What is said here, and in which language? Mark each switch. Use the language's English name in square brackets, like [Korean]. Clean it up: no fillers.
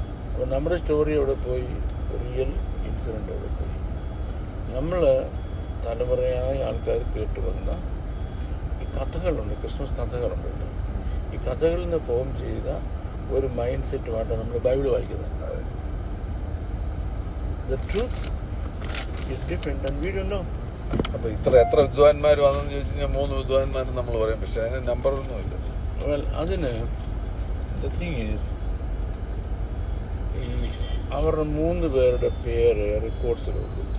[Malayalam] അപ്പോൾ നമ്മുടെ സ്റ്റോറി അവിടെ പോയി, റിയൽ ഇൻസിഡൻ്റ് അവിടെ പോയി. നമ്മൾ തലമുറയായ ആൾക്കാർ കേട്ട് വന്ന ഈ കഥകളുണ്ട്, ക്രിസ്മസ് കഥകളുണ്ടല്ലോ. ഈ കഥകളിൽ നിന്ന് ഫോം ചെയ്ത ഒരു മൈൻഡ് സെറ്റുമായിട്ടാണ് നമ്മൾ ബൈബിൾ വായിക്കുന്നത്. [English] The truth is different and we don't know. [Malayalam] അപ്പോൾ എത്ര വിദ്വാൻമാർ വന്നെന്ന് ചോദിച്ചു കഴിഞ്ഞാൽ 3 വിദ്വാൻമാരും നമ്മൾ പറയും, പക്ഷെ അതിന് നമ്പറൊന്നുമില്ല. അതിന് [English] the thing is [Malayalam] ഈ അവരുടെ 3 പേരുടെ പേര് റെക്കോർഡ്സിലുള്ളൂ.